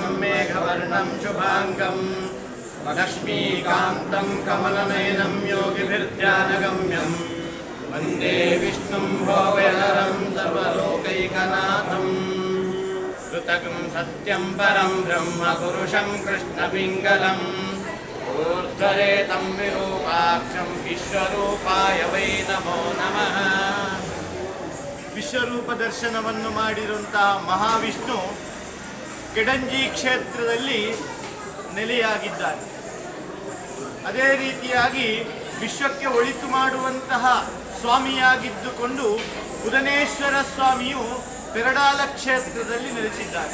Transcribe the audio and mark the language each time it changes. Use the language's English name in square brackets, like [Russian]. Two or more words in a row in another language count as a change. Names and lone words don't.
[Sanskrit] मेघवर्णं शुभाङ्गं लक्ष्मीकान्तं कमलनयनं योगिभिर्ध्यानगम्यं वन्दे विष्णुं भोगनरं सर्वलोकैकनाथं कृतकं सत्यं परं ब्रह्म पुरुषं कृष्णपिङ्गलम् ऊर्ध्वरेतं विरूपाक्षं ವಿಶ್ವರೂಪಾಯ ವೈ ನಮೋ ನಮಃ. [Kannada] ವಿಶ್ವರೂಪ ದರ್ಶನವನ್ನು ಮಾಡಿರುವಂತಹ ಮಹಾವಿಷ್ಣು ಕೆಡಂಜಿ ಕ್ಷೇತ್ರದಲ್ಲಿ ನೆಲೆಯಾಗಿದ್ದಾರೆ. ಅದೇ ರೀತಿಯಾಗಿ ವಿಶ್ವಕ್ಕೆ ಒಳಿತು ಮಾಡುವಂತಹ ಸ್ವಾಮಿಯಾಗಿದ್ದುಕೊಂಡು ಬುಧನೇಶ್ವರ ಸ್ವಾಮಿಯು ಪೆರಡಾಲ ಕ್ಷೇತ್ರದಲ್ಲಿ ನೆಲೆಸಿದ್ದಾರೆ.